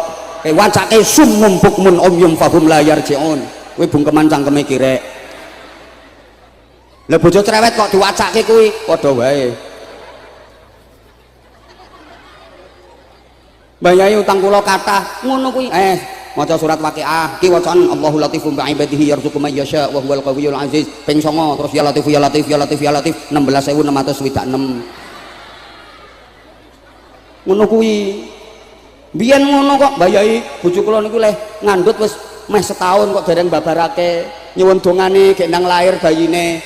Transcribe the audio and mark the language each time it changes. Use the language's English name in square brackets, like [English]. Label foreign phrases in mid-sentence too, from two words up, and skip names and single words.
[Arabic] Wacake صم بكم عمي فهم لا يرجعون. [Javanese] Kuwi bungkeman cangkeme kirek. Lah bojo cerewet kok diwacake kuwi padha wae. Mbah Yai utang kula kathah ngono kuwi. Maca surat Waqiah ki wacaan [Arabic] الله لطيف بعباده يرزق من يشاء وهو القوي العزيز [Javanese] ping 9 terus [Arabic] يا لطيف يا لطيف يا لطيف يا لطيف [Javanese] 16626. Ngono kuwi. Biyen ngono kok Mbah Yai, bojo kula niku leh ngandhut wis meh setahun kok dereng babarake nyuwun dongane gek nang lahir bayine.